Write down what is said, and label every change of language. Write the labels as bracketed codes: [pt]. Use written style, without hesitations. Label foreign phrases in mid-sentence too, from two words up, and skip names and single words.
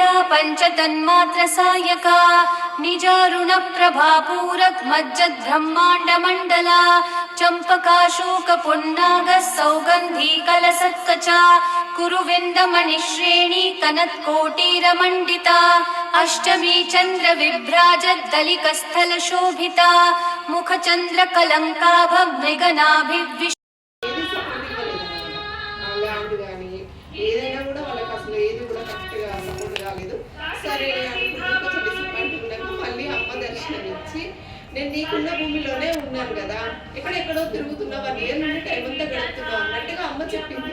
[sa] पंचतन्मात्र सायका निजारुण प्रभापूरक मज्जद ब्रह्मांड मंडला चंपकाशोक पुन्नाग सौगंधी कलसत्कचा कुरुविंदमणिश्रेणी कनत्कोटिरमण्डिता अष्टमी चंद्र विभ्राजत दलिकस्थल शोभिता मुखचंद्र कलंकाभ मृगनाभिविश [te] ఏదైనా కూడా వాళ్ళకి అసలు ఏది కూడా కరెక్ట్గా సపోర్ట్ కాలేదు. సరే అనుకుంటే కొంచెం డిసప్పాయింట్ ఉన్నాక మళ్ళీ అమ్మ దర్శనం ఇచ్చి నేను నీకున్న భూమిలోనే ఉన్నాను కదా, ఎక్కడెక్కడో తిరుగుతున్నా 1 year నుండి టైం అంతా గడుపుతున్నావు అన్నట్టుగా అమ్మ చెప్పింది.